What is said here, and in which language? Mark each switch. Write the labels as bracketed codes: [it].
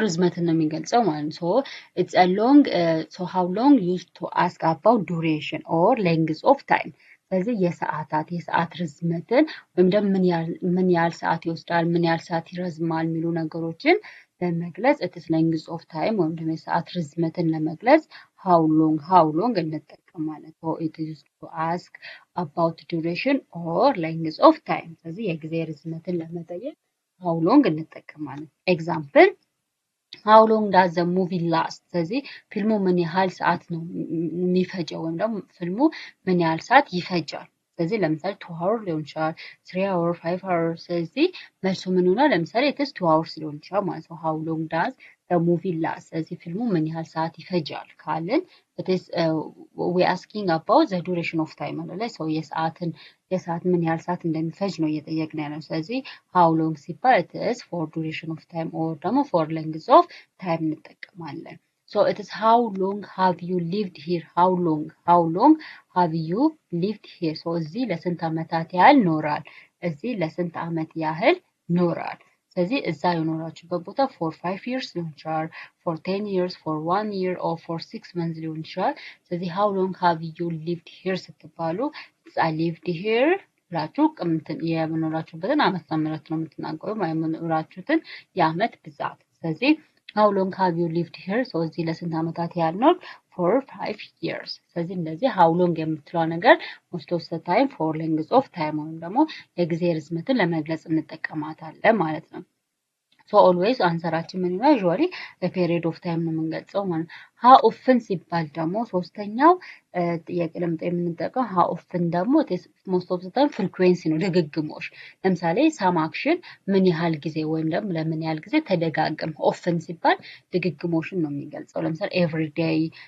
[am] ርዝመትን ነው የሚገልጸው ማለት ነው። [en] it's a long how long used to ask about duration or length of time. [am] ስለዚህ የሰዓት ርዝመትን ወይም ደግሞ ምን ያህል ሰዓት ይወስዳል፣ ምን ያህል ሰዓት ይረዝማል የሚሉ ነገሮችን ለመግለጽ [en] it is length of time [am] ወይም ደግሞ የሰዓት ርዝመትን ለመግለጽ how long እንጠቀማለን። [en] it is used to ask about duration or length of time. [am] ስለዚህ የጊዜ ርዝመትን ለመጠየቅ how long እንጠቀማለን። ኤግዛምፕል [en] how long does the movie last? [am] ስለዚህ ፊልሙ ምን ያህል ሰዓት ነው የሚፈጀው ወይም ደግሞ ፊልሙ ምን ያህል ሰዓት ይፈጃል። ስለዚህ ለምሳሌ [en] 2 hours [am] ሊሆን ይችላል፣ [en] 3 hours, 5 hours። [am] ስለዚህ መልሱ ምን ይሆናል? [en] ለምሳሌ it is 2 hours [am] ሊሆን ይችላል ማለት ነው። [en] how long does the movie last? [am] ስለዚህ ፊልሙ ምን ያህል ሰዓት ይፈጃል ካልን [en] it is we asking about the duration of time [am] ማለት ነው። የሰዓት ምን ያህል ሰዓት እንደሚፈጅ ነው እየጠየቅን ያለው። ስለዚህ how long ሲባል [en] it is for duration of time or [am] ደግሞ [en] for length of time [am] እንጠቀማለን። [en] it is how long have you lived here? how long have you lived here? [am] እዚህ ለስንት ዓመታት ያህል ኖራል? እዚህ ለስንት ዓመት ያህል ኖራል? ስለዚህ እዛ የኖራችሁበት ቦታ [en] for 5 years [am] ሊሆን ይችላል፣ [en] for 10 years, for 1 year or for 6 months [am] ሊሆን ይችላል። ስለዚህ [en] how long have you lived here [am] ስትባሉ [en] I lived here [am] ብላችሁ የመኖራችሁበትን ዓመተ ምህረት ነው የምትናገሩ የመኖራችሁትን የዓመት ብዛት። ስለዚህ [en] how long have you lived here? [am] እዚህ ለስንት ዓመታት ያህል ኖር? [en] for 5 years. [am] ስለዚህ እንደዚህ how long የምትለው ነገር [en] most of the time for length of time [am] ወይም ደግሞ የጊዜ ርዝመትን ለመግለጽ እንጠቀማታለን ማለት ነው። [en] ሶ ኦልዌይስ [am] አንሰራችን ምን ይሆናል? [en] ዩዥዋሊ ፔሪድ ኦፍ ታይም [am] ነው የምንገልጸው ማለት ነው። ሃው ኦፍን ሲባል ደግሞ ሶስተኛው ጥያቄ ለምጠ የምንጠቀው ሃው ኦፍን ደግሞ [en] ሞስት ኦፍ ዘ ታይም ፍሪኩዌንሲ [am] ነው፣ ድግግሞሽ። ለምሳሌ [en] ሳም አክሽን [am] ምን ያህል ጊዜ ወይም ደግሞ ለምን ያህል ጊዜ ተደጋግም። ኦፍን ሲባል ድግግሞሽን ነው የሚገልጸው። ለምሳሌ ኤቭሪዴይ፣